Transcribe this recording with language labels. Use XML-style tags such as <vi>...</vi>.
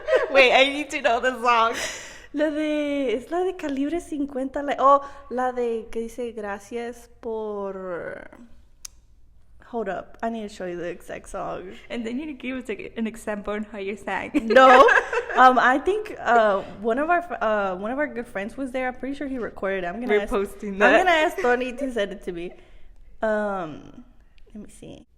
<en>Wait, I need to know the song.</en> <es>Es la de Calibre 50. La de que dice gracias por.</es> <en>Hold up, I need to show you the exact song. And then you give us an example on how you sang. No, I think one of our good friends was there. I'm pretty sure he recorded it. We're posting that. I'm gonna ask Tony to send it to me. Let me see.</en>